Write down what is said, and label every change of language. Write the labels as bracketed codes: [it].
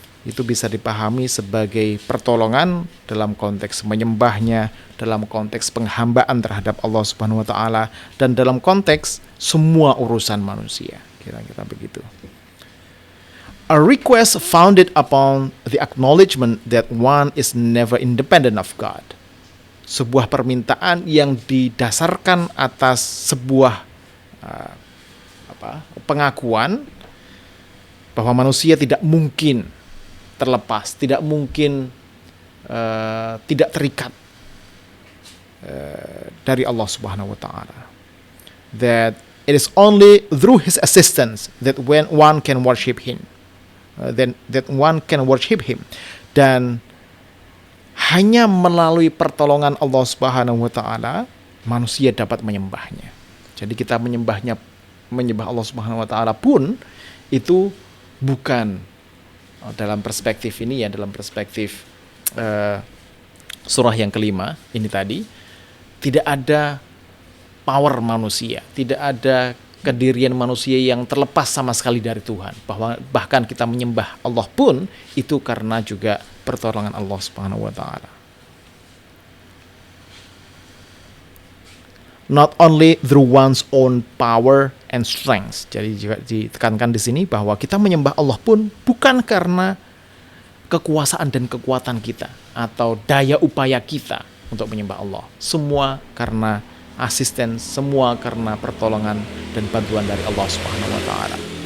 [id] itu bisa dipahami sebagai pertolongan dalam konteks menyembahnya, dalam konteks penghambaan terhadap Allah Subhanahu wa taala, dan dalam konteks semua urusan manusia. Kira-kira begitu. [en] A request founded upon the acknowledgement that one is never independent of God. [id] Sebuah permintaan yang didasarkan atas sebuah pengakuan bahwa manusia tidak mungkin terlepas, tidak mungkin tidak terikat dari Allah Subhanahu wa taala. [en] That it is only through his assistance that when one can worship him. That one can worship him. [id] Dan hanya melalui pertolongan Allah Subhanahu wa taala manusia dapat menyembahnya. Jadi kita menyembah Allah Subhanahu wa taala pun itu bukan dalam perspektif ini ya, dalam perspektif surah yang kelima ini tadi, tidak ada power manusia, tidak ada kedirian manusia yang terlepas sama sekali dari Tuhan. Bahkan kita menyembah Allah pun itu karena juga pertolongan Allah Subhanahu wa taala. [en] Not only through one's own power and strength. [id] Jadi juga ditekankan di sini bahwa kita menyembah Allah pun bukan karena kekuasaan dan kekuatan kita atau daya upaya kita untuk menyembah Allah. Semua karena asisten, semua karena pertolongan dan bantuan dari Allah Subhanahu wa taala.